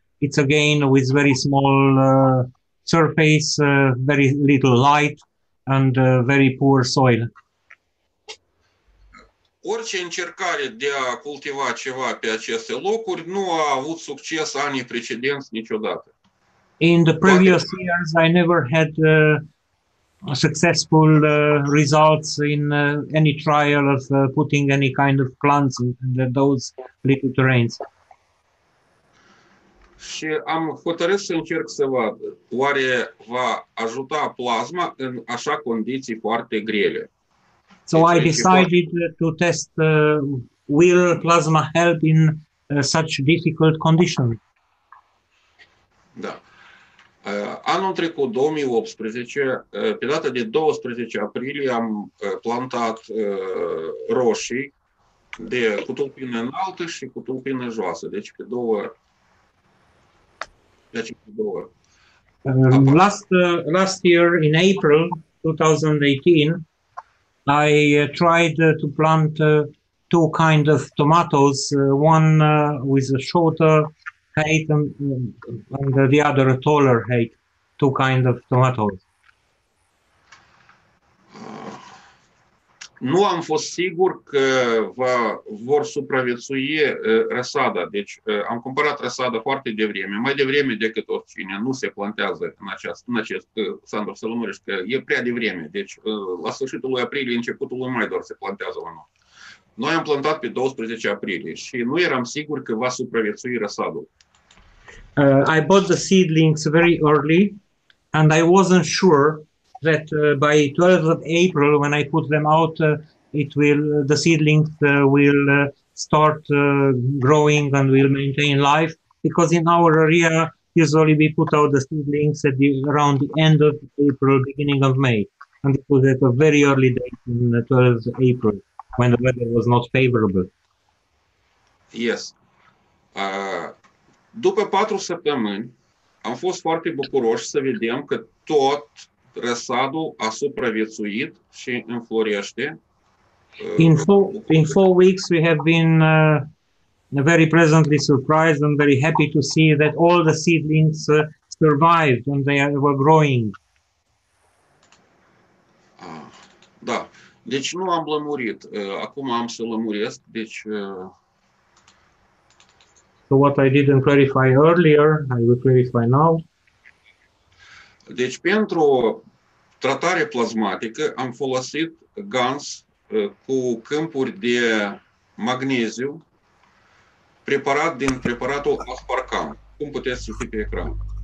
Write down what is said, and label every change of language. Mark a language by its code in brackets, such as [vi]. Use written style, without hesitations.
[en] It's again with very small surface, very little light, and very poor soil. [ro] Orice încercare de a cultiva ceva pe aceste locuri nu a avut succes anii precedenți niciodată. [en] In the previous years, I never had successful results in any trial of putting any kind of plants in those little terrains. [ro] Și am hotărât să încerc să văd, oare va ajuta plasma în așa condiții foarte grele. [en] So I decided to test will plasma help in such difficult conditions. [ro] Da. Anul trecut, 2018, pe data de 12 aprilie, am plantat roșii cu tulpină înaltă și cu tulpină joasă. Deci pe două. [en] Last year, in April 2018, I tried to plant two kinds of tomatoes, one with a shorter height and the other a taller height, two kinds of tomatoes. [ro] Nu am fost sigur că vor supraviețui răsada. Deci am cumpărat răsada foarte devreme, mai devreme decât oricine. Nu se plantează în acest Sandor Sălămuriș, că e prea devreme. Deci la sfârșitul lui aprilie, începutul lui mai doar se plantează la noi. Noi am plantat pe 12 aprilie și nu eram sigur că va supraviețui răsadul. [en] I bought the seedlings very early and I wasn't sure that by 12th of April, when I put them out, the seedlings will start growing and will maintain life. Because in our area, usually we put out the seedlings around the end of April, beginning of May. And it was at a very early date in 12th of April, when the weather was not favorable. Yes. [ro] După 4 săptămâni, am fost foarte bucuroși să vedem că tot răsadul a supraviețuit și înflorește. [en] In 4 weeks, we have been very pleasantly surprised and very happy to see that all the seedlings survived and they were growing. [ro] Da. Deci nu am lămurit. Acum am să lămuresc. Deci [en] So what I didn't clarify earlier, I will clarify now. [ro] Deci pentru tratare plasmatică am folosit gans cu câmpuri de magneziu preparat din preparatul Asparcam. Cum puteți citi pe ecran?